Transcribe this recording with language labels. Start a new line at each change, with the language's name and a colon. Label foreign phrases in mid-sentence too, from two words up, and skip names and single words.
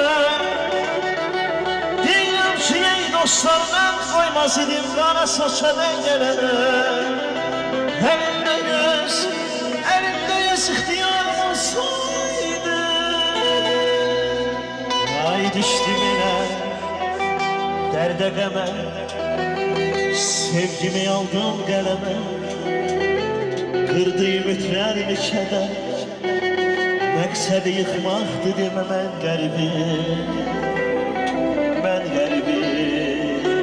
Turkish: Deyirəm ki ey dostlar ben koymaz idim kara saça dengene. Elimde göz ihtiyarım olsaydı.
Azerbaijani: Ay düştüm yine derde qəmə, sevgimi aldım qələmə.
Turkish: Kırdı ümitlerimi keder,
Azerbaijani: məqsədi yıkmaktı demə mən qəribim, mən qəribim.